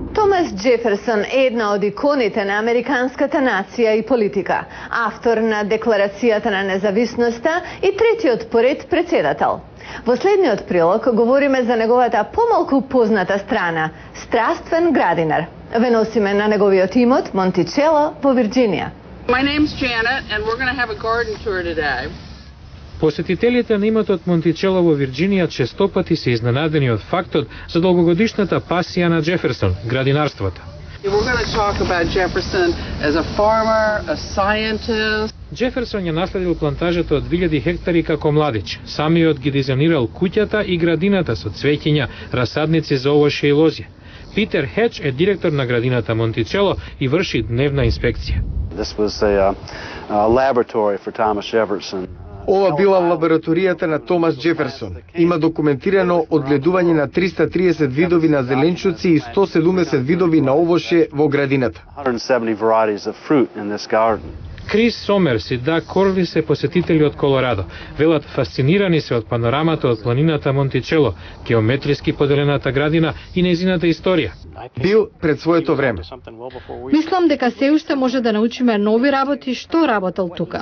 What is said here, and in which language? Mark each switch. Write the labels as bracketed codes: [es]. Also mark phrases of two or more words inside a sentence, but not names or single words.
[mk] Томас Джеферсон е една од иконите на американската нација и политика, автор на Декларацијата на независноста и третиот поред председател. Во следниот прилог говориме за неговата помалку позната страна – страствен градинар. Ве носиме на неговиот имот Монтичело во Вирџинија. [en] My name's Janet and we're going to have a garden tour today. [mk] Посетителите на имотот Монтичело во Вирџинија честопати се изненадени од фактот за долгогодишната пасија на Джеферсон – градинарството. [en] We're going to talk about Jefferson as a farmer, a scientist. [mk] Джеферсон ја наследил плантажата од 2000 хектари како младич. Самиот ги дизајнирал куќата и градината со цвеќиња, расадници за овошје и лозје. Питер Хедж е директор на градината Монтичело и врши дневна инспекција. [en] This was a laboratory for Thomas Jefferson. [mk] Ова била лабораторијата на Томас Джеферсон. Има документирано одгледување на 330 видови на зеленчуци и 170 видови на овоше во градината. [en] 170 varieties of fruit in this garden. [mk] Крис Сомерс и Даг Корли се посетители од Колорадо. Велат фасцинирани се од панорамата од планината Монтичело, геометриски поделената градина и нејзината историја. Бил пред своето време. Мислам дека се уште може да научиме нови работи што работел тука.